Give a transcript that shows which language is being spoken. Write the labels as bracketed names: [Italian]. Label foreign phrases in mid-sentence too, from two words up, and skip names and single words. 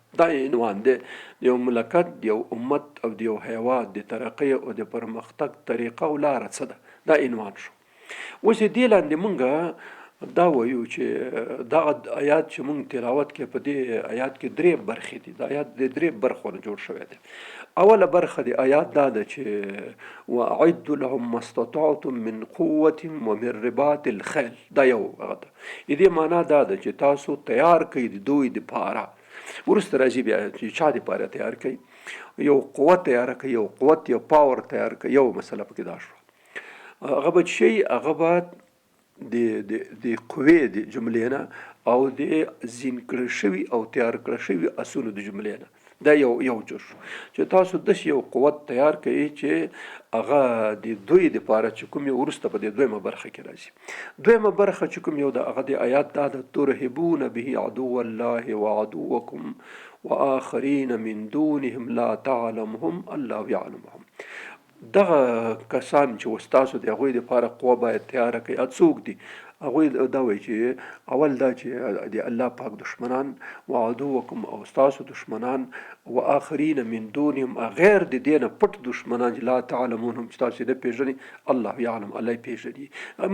[Pashto] دا عنوان دی، د یو مملکت، د یو امت او د یو هیواد د ترقۍ او د پرمختګ طریقه او لار څه ده. دا عنوان شو. اوس دې لاندې موږ دا وایو چې دغه آیات چې موږ تلاوت کې په دې آیات کې درې برخې دي. د آیات د درې برخو نه جوړ شوی دی. اوله برخه د آیات دا ده چې [Arabic] وأعد لهم ما استطعتم من قوة ومن رباط الخيل. [Pashto] دا یو هغه ده. دې معنا دا ده چې تاسو تیار کړئ د دوی دپاره. وروسته راځي بیا چې چا دپاره تیار کړئ، یو قوت تیار کړئ، یو قوت، یو پاور تیار کړئ. یو مسله پکې دا شوه. هغه به شي، هغه به د قوې د جملې نه او د زین کړه شوي او تیار کړه شوي اسونو د جملې نه. دا یو جوش چې تاسو داسې یو قوت تیار کړئ چې هغه د دوی دپاره چې کوم یو وروسته په دې دویمه برخه کې راځي. دویمه برخه چې کوم یو د هغه د آیات دا ده: [Arabic] ترهبون به عدو الله وعدوکم وآخرین من دونهم لا تعلمهم الله یعلمهم. [Pashto] دغه کسان چې ستاسو د هغوی دپاره قوه باید تیاره کړئ، څوک دي؟ هغوی دا وایي چې اول دا چې د الله پاک دشمنان، وعدوکم او ستاسو دشمنان، [Arabic] وآخرین من دونهم [Pashto] غیر د دې نه پټ دشمنان چې [Arabic] لا تعلمونهم [Pashto] چې تاسو نه پېژنئ [Arabic] الله یعلم، [Pashto] الله یې پېژني.